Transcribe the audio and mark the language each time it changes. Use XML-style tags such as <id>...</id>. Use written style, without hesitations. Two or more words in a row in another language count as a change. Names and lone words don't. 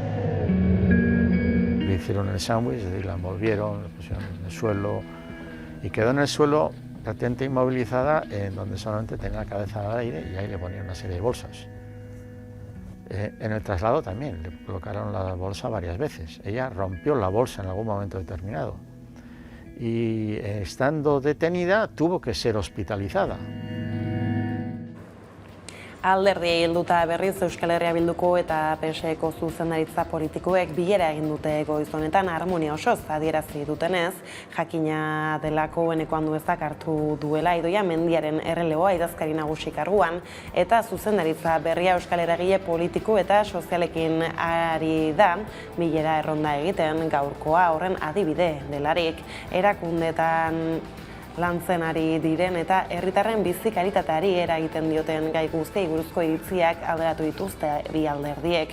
<es>Le hicieron el sándwich, la envolvieron, la pusieron en el suelo y quedó en el suelo prácticamente inmovilizada en donde solamente tenía la cabeza al aire y ahí le ponían una serie de bolsas. En el traslado también le colocaron la bolsa varias veces. Ella rompió la bolsa en algún momento determinado. Y estando detenida tuvo que ser hospitalizada.</es> <eu>Alderdiei helduta berriz Euskal Herria Bilduko eta PSeko zuzendaritza politikoek bilera egin dute goiz honetan harmonia osoz adierazi dutenez, jakina delako eneko anduezak hartu duela Idoia Mendiaren erreleboa idazkari nagusi karguan, eta zuzendaritza berria Euskal Eragile politiko eta sozialekin ari da bilera erronda egiten gaurkoa horren adibide delarik, erakundeetan lantzen ari diren eta herritarren bizi kalitateari eragiten dioten gai guztiei buruzko iritziak alderatu dituzte bi alderdiek.</eu>